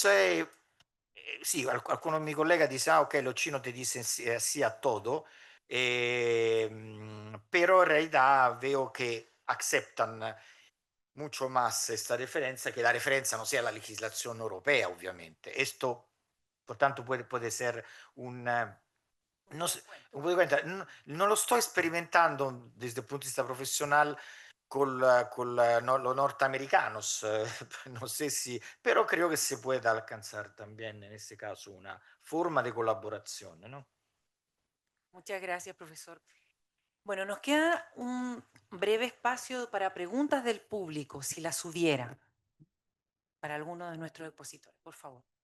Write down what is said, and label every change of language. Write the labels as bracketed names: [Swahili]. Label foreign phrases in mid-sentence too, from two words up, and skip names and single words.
[Spanish] Sí, algunos de mis colegas dicen, ah, ok, los chinos te dicen sí a todo, pero en realidad veo que aceptan mucho más esta referencia, que la referencia no sea la legislación europea, obviamente. Esto, por tanto, puede ser no sé, [Italian] un punto di vista, non lo sto sperimentando [Spanish] desde [Italian] il punto di vista [Spanish] professional los norteamericanos, no sé si, pero creo que se puede alcanzar también en este caso una forma de colaboración, ¿no? Muchas gracias, profesor. Bueno, nos queda un breve espacio para preguntas del público, si las hubiera, para alguno de nuestros expositores, por favor.